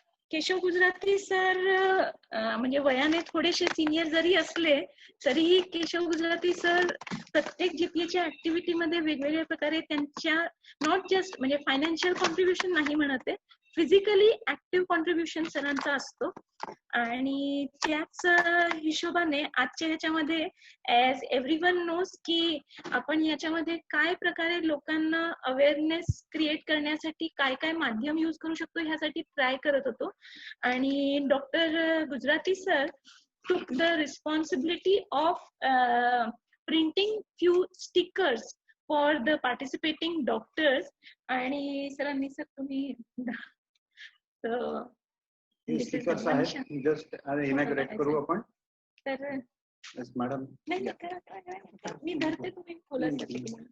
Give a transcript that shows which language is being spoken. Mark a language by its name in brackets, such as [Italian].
[Marathi] Keshav Gujarati sir म्हणजे वयाने थोडेसे सिनियर जरी असले तरीही केशव गुजराती सर प्रत्येक जीपीएच्या ऍक्टिव्हिटी मध्ये वेगवेगळ्या प्रकारे त्यांच्या [English] not just [Marathi] म्हणजे फायनान्शियल कॉन्ट्रीब्युशन नाही म्हणते, फिजिकली ऍक्टिव्ह कॉन्ट्रीब्युशन सरांचा असतो. आणि त्याच हिशोबाने आजच्या ह्याच्यामध्ये [English] as everyone knows [Marathi] की आपण ह्याच्यामध्ये काय प्रकारे लोकांना अवेअरनेस क्रिएट करण्यासाठी काय काय माध्यम यूज करू शकतो ह्यासाठी ट्राय करत होतो. आणि doctor Gujarati sir [English] took the responsibility of printing few stickers for the participating doctors. [Marathi] आणि सरांनी सर तुम्ही स्टिकर्स आहेत, जस्ट इनॅग्रेट करू आपण. तर [English] Yes madam. [Marathi] मी धरते, तुम्ही बोलायसाठी.